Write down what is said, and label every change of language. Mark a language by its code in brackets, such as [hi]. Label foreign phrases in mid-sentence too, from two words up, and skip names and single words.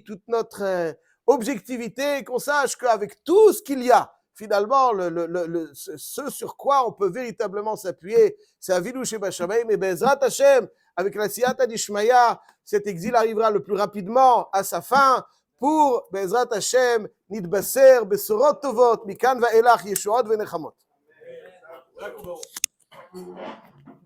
[fr] toute notre objectivité, qu'on sache qu'avec tout ce qu'il y a, finalement, ce sur quoi on peut véritablement s'appuyer, c'est [he] אבינו שב שמים, [fr] et [he] בעזרת השם, [fr] avec la [arc] סייעתא דשמיא, [fr] cet exil arrivera le plus rapidement à sa fin, pour [he] בעזרת השם, נתבשר בשורות טובות, מכאן ואילך ישועות ונחמות.